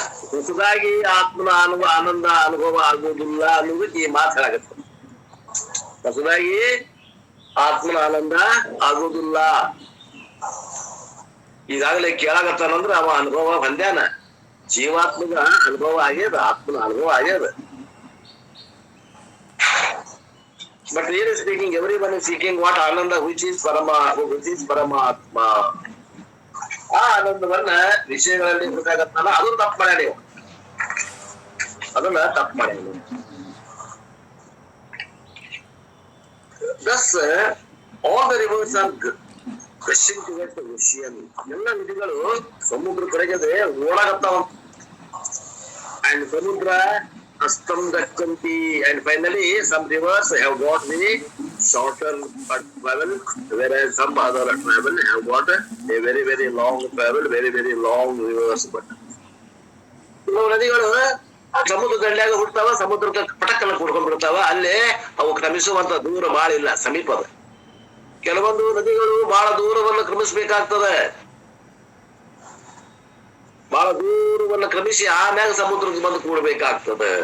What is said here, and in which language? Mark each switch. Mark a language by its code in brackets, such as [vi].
[kn] ಹೊಸದಾಗಿ ಆತ್ಮನ ಆನಂದ ಅನುಭವ ಆಗುವುದಿಲ್ಲ ಅನ್ನೋದಕ್ಕೆ ಈ ಮಾತು ಹೇಳಾಗತ್ತೆ. ಹೊಸದಾಗಿ ಆತ್ಮನ ಆನಂದ ಆಗುವುದಿಲ್ಲ. ಈಗಾಗಲೇ ಕೇಳಾಗತ್ತಾನಂದ್ರ ಅವ ಅನುಭವ ಹೊಂದ್ಯಾನ. ಜೀವಾತ್ಮಗ ಅನುಭವ ಆಗ್ಯದ, ಆತ್ಮನ ಅನುಭವ ಆಗ್ಯದ. [en] But really speaking, everyone is seeking what Ananda, which is Paramatma. [kn] ಆ ಆನಂದವನ್ನ ವಿಷಯಗಳಲ್ಲಿ ಗೊತ್ತಾಗತ್ತಲ್ಲ, ಅದು ತಪ್ಪು ಮಾಡ್ಯಾರ ನೀವು. ಅದನ್ನ ತಪ್ಪು ಮಾಡ್ಯಾರ ನೀವು. [en] Thus, all the rivers are rushing towards the ocean. [kn] ಎಲ್ಲ ನದಿಗಳು ಸಮುದ್ರ ಕಡೆಗೆ ಓಡಾಗತ್ತಾವ. [en] And ಸಮುದ್ರ Astam Dakkanti, and finally some rivers have got the shorter travel, whereas some other travel have got a very very long travel, very very long rivers. [kn] But ನದಿಗಳು ಸಮುದ್ರ ದಂಡ್ಯಾಗ ಹುಡ್ತಾವ, ಸಮುದ್ರಕ್ಕೆ ಪಟಕ್ಕಲ್ಲ ಕೂಡ್ಕೊಂಡ್ಬಿಡ್ತಾವ. ಅಲ್ಲೇ ಅವು ಕ್ರಮಿಸುವಂತ ದೂರ ಬಾಳ ಇಲ್ಲ, ಸಮೀಪದ. ಕೆಲವೊಂದು ನದಿಗಳು ಬಹಳ ದೂರವನ್ನು ಕ್ರಮಿಸ್ಬೇಕಾಗ್ತದೆ. ಬಹಳ ದೂರವನ್ನು ಕ್ರಮಿಸಿ ಆಮ್ಯಾಗ ಸಮುದ್ರಕ್ಕೆ ಬಂದು ಕೂಡಬೇಕಾಗ್ತದೆ.